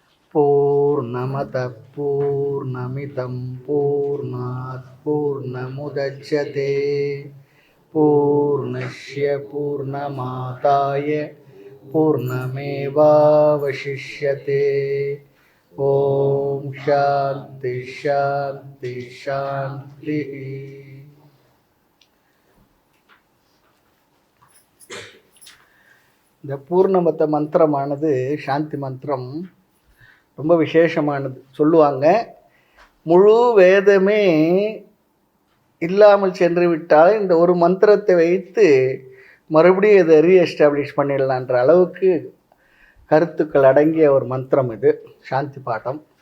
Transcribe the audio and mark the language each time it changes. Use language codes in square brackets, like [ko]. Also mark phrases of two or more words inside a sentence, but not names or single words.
[sa] पूर्णमदः पूर्णमिदं पूर्णात् पूर्णमुदच्यते पूर्णस्य पूर्णमादाय पूर्णमेवावशिष्यते. ओम् शान्ति शान्ति शान्ति. [ta] இந்த பூர்ணமத மந்திரமானது சாந்தி மந்திரம் ரொம்ப விசேஷமானது. சொல்லுவாங்க, முழு வேதமே இல்லாமல் சென்று விட்டால் இந்த ஒரு மந்திரத்தை வைத்து மறுபடியும் இதை ரீஎஸ்டாப்ளிஷ் பண்ணிடலான்ற அளவுக்கு கருத்துக்கள் அடங்கிய ஒரு மந்திரம் இது சாந்தி பாடம்.